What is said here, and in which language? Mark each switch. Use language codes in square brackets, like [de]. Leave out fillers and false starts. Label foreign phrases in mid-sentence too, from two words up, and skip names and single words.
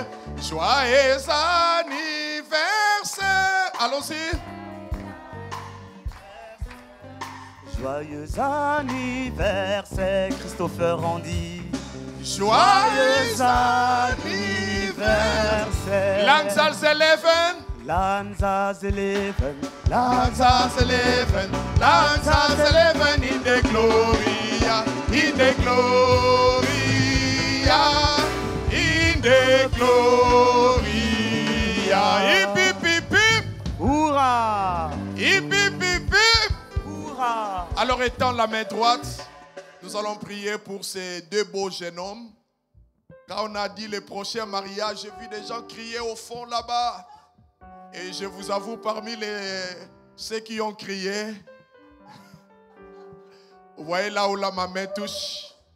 [fr] Joyeux anniversaire. Allons-y. Joyeux anniversaire, Christopher Randy. Joyeux anniversaire. Lanzas 11. Lanzas 11. Lanzas 11. Lanzas 11 in the gloria. In the gloria. In the gloria. Hip hip hip hip. Hurrah! Hip hip hip hip. Hurrah! Alors étends la main droite. Nous allons prier pour ces deux beaux jeunes hommes. Quand on a dit le prochain mariage, j'ai vu des gens crier au fond là-bas. Et je vous avoue, parmi ceux qui ont crié, vous voyez là où ma main touche.